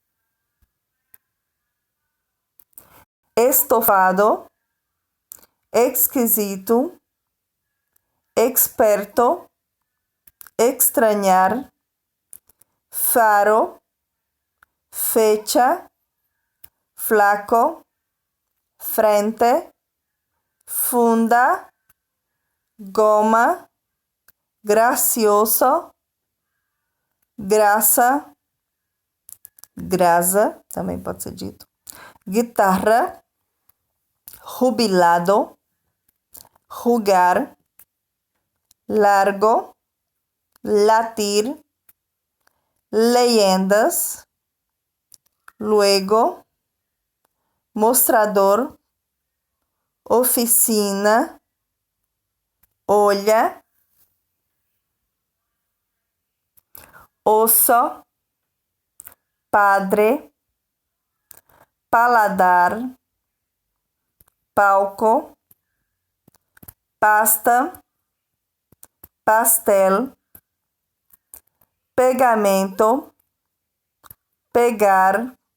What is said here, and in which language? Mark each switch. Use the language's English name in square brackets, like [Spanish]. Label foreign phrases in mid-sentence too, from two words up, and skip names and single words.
[Spanish] estofado, esquisito, experto, extrañar, faro, fecha, flaco, frente, funda, goma, gracioso, [Portuguese] graça, grasa, também pode ser dito, [Spanish] guitarra, jubilado, jugar, largo, latir, leyendas, luego, mostrador, oficina, [Portuguese] olha, osso, [Spanish] padre, paladar, palco, pasta, pastel, pegamento, pegar,